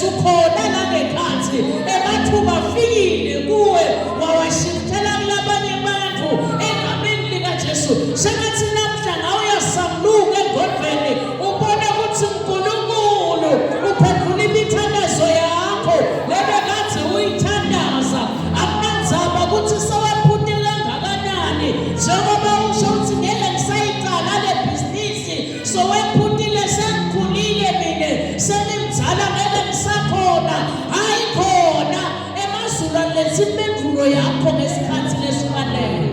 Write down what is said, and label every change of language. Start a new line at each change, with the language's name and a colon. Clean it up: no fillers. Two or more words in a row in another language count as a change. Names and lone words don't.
Swati: Khona langekhathi emathuba afikile kuwe wawashithela kulabanye abantu egameni likaJesu. Sengathi namhla ngawe uyasamluka egodlweni ubona ukuthi uNkulunkulu uphendula imithandazo yakho lebekade uyithandaza. Akunandzaba ukuthi sewaphutela kangakanani, njengoba usho ukuthi ngeke ngisayicala le bhizinisi sowephutile sengikhulile mina sengimdala ngeke ngisakhona. Hayi khona emazulu aletha impendulo yakho ngesikhathi lesifanele.